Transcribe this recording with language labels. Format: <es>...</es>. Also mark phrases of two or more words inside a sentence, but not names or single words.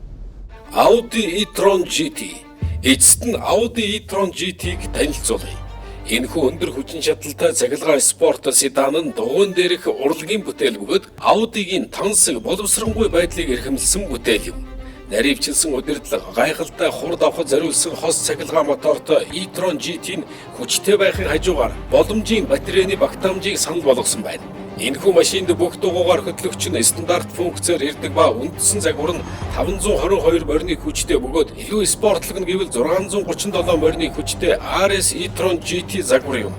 <mn>Audi e-tron GT. Эцэст нь Audi e-tron GT-г танилцуулъя. Энэхүү өндөр хүчин чадалтай цахилгаан спорт седан нь дугуйн дээрх урлагийн бүтээл бөгөөд Audi-гийн тансаг боловсронгүй байдлыг эрхэмлсэн бүтээл юм. Наривчилсан удирдлага, гайхалтай хур давхад зориулсан хос цахилгаан мотортой e-tron GT-ийн хүчтэй байхын хажуугаар боломжийн батарейны багтаамжийг санал болгосон байна. Энэхүү машинд бүх дугуйгаар хөтлөгч нь стандарт функцээр ирдэг ба үндсэн загвар нь 522 морины хүчтэй бөгөөд илүү спортлог нь гэвэл 637 морины хүчтэй RS e-tron GT загвар юм.</mn>